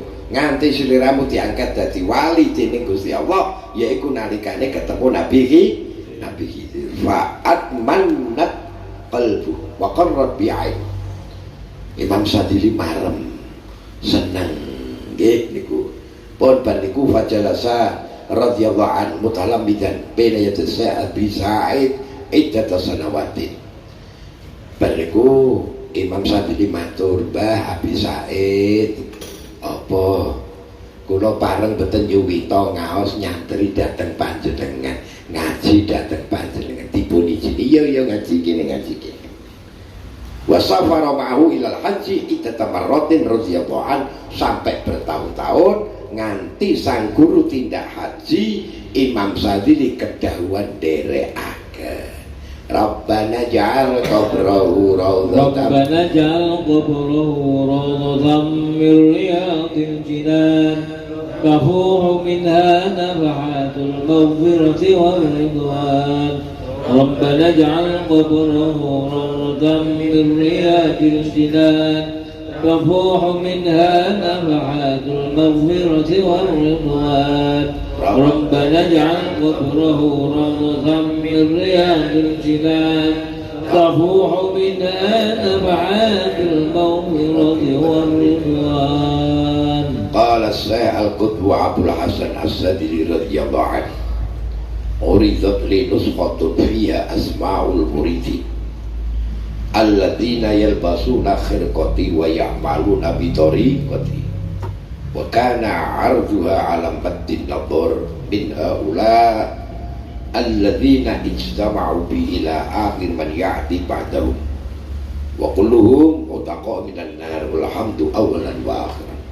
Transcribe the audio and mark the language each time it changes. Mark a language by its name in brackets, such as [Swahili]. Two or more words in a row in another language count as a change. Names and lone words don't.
[Javanese] Nganti sliramu diangkat dadi wali dening Gusti Allah, yaiku nalikane ketemu Nabi Khidir. [Arabic] فاطمأن قلبه وقرت بعين. [Javanese] Imam Sadili marem seneng nggih niku. Pun bar niku [Arabic] فجلس رضي الله عنه متلمذا بين يدي أبي سعيد عدة سنوات. [Javanese] Bar niku Imam Sadili matur, "Mbah Abi Sa'id, apa kula pareng beten nyuwita ngaos nyantri dhateng panjenengan, ngaji dhateng panjenengan dipun ijini." Iya ngaji kene [Arabic] وسافر معه إلى الحج عدة مرات رضي الله عنه, [Indonesian] sampai bertahun-tahun [Javanese] nganti sang guru tindak haji Imam Sadili kedahuan dereake. [Arabic] ربنا اجعل قبره روضة ربنا اجعل قبره روضة من رياض الجنان تفوح منها نفحات المغفرة والرضوان. ربنا اجعل قبره روضة من رياض الجنان تفوح منها نفحات المغفرة والرضوان. ربنا اجعل قبره روضة من رياض الجنان تفوح منها نفحات المغفرة والرضوان. قال الشيخ القطب أبو الحسن السدري رضي الله عنه: عرضت لي نسخة فيها أسماء المريدين الذين يلبسون خرقتي ويعملون بطريقتي وكان عرضها على مد النظر من هؤلاء الذين اجتمعوا بي إلى آخر من يأتي بعدهم وكلهم متقى من النار والحمد أولا وآخرا.